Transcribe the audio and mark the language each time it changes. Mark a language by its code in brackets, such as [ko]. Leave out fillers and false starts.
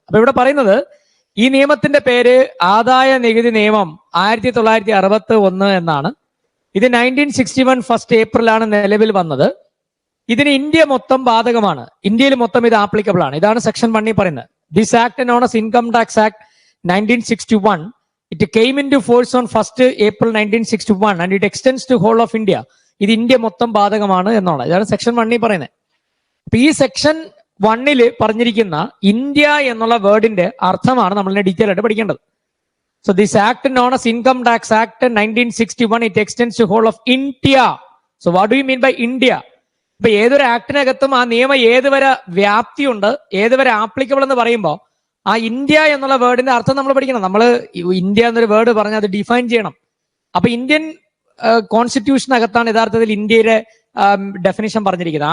[ml] അപ്പൊ ഇവിടെ പറയുന്നത് ഈ നിയമത്തിന്റെ പേര് ആദായ നികുതി നിയമം 1961 എന്നാണ്. ഇത് 1961 ഫസ്റ്റ് ഏപ്രിലാണ് നിലവിൽ വന്നത്. ഇതിന് ഇന്ത്യ മൊത്തം ബാധകമാണ്. ഇന്ത്യയിൽ മൊത്തം ഇത് ആപ്ലിക്കബിൾ ആണ്. ഇതാണ് സെക്ഷൻ 1 പറയുന്നത്. [en] This act known as income tax act 1961. It came into force on 1st April 1961 and it extends to whole of India. [ml] ഇത് ഇന്ത്യ മൊത്തം ബാധകമാണ് എന്നാണ്. ഇതാണ് സെക്ഷൻ 1 പറയുന്നത്. അപ്പൊ ഈ സെക്ഷൻ 1 പറഞ്ഞിരിക്കുന്ന ഇന്ത്യ എന്നുള്ള വേർഡിന്റെ അർത്ഥമാണ് നമ്മൾ ഡീറ്റെയിൽ ആയിട്ട് പഠിക്കേണ്ടത്. [en] So this act known as Income Tax Act 1961, it extends to whole of India. So what do you mean by India? [ml] ഇപ്പൊ ഏതൊരു ആക്ടിനകത്തും ആ നിയമം ഏതുവരെ വ്യാപ്തിയുണ്ട്, ഏതുവരെ ആപ്ലിക്കബിൾ എന്ന് പറയുമ്പോൾ ആ ഇന്ത്യ എന്നുള്ള വേർഡിന്റെ അർത്ഥം നമ്മൾ പഠിക്കണം. നമ്മൾ ഇന്ത്യ എന്നൊരു വേർഡ് പറഞ്ഞാൽ അത് ഡിഫൈൻ ചെയ്യണം. അപ്പൊ ഇന്ത്യൻ കോൺസ്റ്റിറ്റ്യൂഷനകത്താണ് യഥാർത്ഥത്തിൽ ഇന്ത്യയുടെ ഡെഫിനിഷൻ പറഞ്ഞിരിക്കുന്നത്.